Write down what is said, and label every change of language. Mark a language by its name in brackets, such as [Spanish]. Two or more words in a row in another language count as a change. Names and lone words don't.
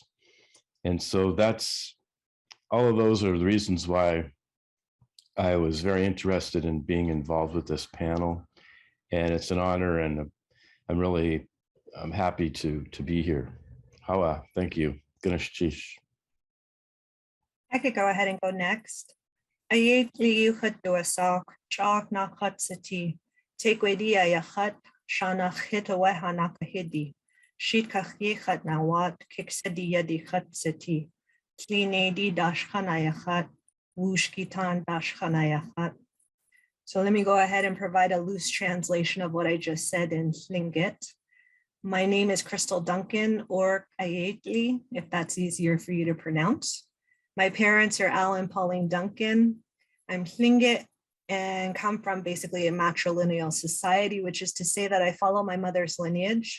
[English] And so all of those are the reasons why I was very interested in being involved with this panel. And it's an honor, and I'm happy to be here. Hawa, thank you. Gunaastaa. I could go ahead and go next. [Tlingit] Ayetli yuchatuasak, chak nakatsati, take wedia yachat, shana hitaweha nakahidi, sheet kachichat nawat, kiksadi yadi chatsati, tlinedi dashkanayachat, wushkitan dashkanayachat. [English] So let me go ahead and provide a loose translation of what I just said in Tlingit. My name is Crystal Duncan, or Ayetli, if that's easier for you to pronounce. My parents are Al and Pauline Duncan. I'm Tlingit and come from basically a matrilineal society, which is to say that I follow my mother's lineage.